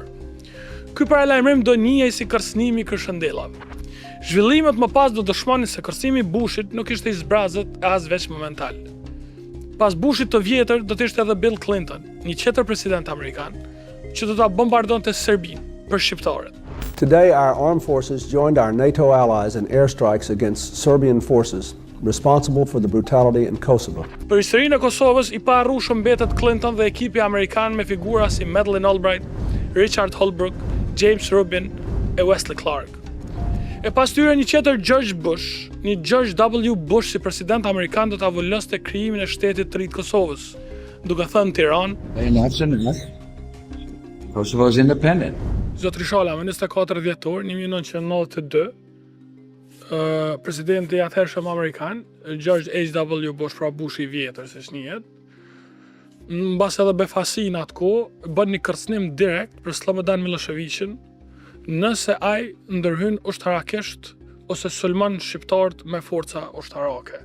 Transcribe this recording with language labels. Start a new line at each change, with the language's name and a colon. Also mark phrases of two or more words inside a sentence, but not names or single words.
Albanian: Ky paralajmërim do njihej si kërcënimi i kërshëndellave. Zhvillimet më pas do dëshmonin se kërcënimi i Bushit nuk ishte i zbrazët e as veç momental. Pas Bushit të vjetër do të ishte edhe Bill Clinton, një tjetër president amerikan, që do ta bombardonte Serbinë për shqiptarët.
English: Today our armed forces joined our NATO allies in airstrikes against Serbian forces responsible for the brutality in Kosovo.
Albanian: Për historinë e Kosovës i paharrueshëm mbetet Clinton dhe ekipi amerikan me figura si Madeleine Albright, Richard Holbrooke, James Rubin e Wesley Clark. E pas tyre një tjetër George Bush, një George W. Bush si president amerikan do ta avulloste krijimin e shtetit të ri të Kosovës, duke thënë Tiranë,
English: Enough's enough. Kosovo is independent.
Albanian: Zotri Shala, më 24 dhjetor 1992, presidenti i atëhershëm amerikan, George H.W. Bush, pra Bush i vjetër, siç njihet, mbas edhe befasin atë kohë, bën një kërcënim direkt për Slobodan Miloševićin, nëse ai ndërhyn ushtarakisht ose sulmon shqiptarët me forca ushtarake.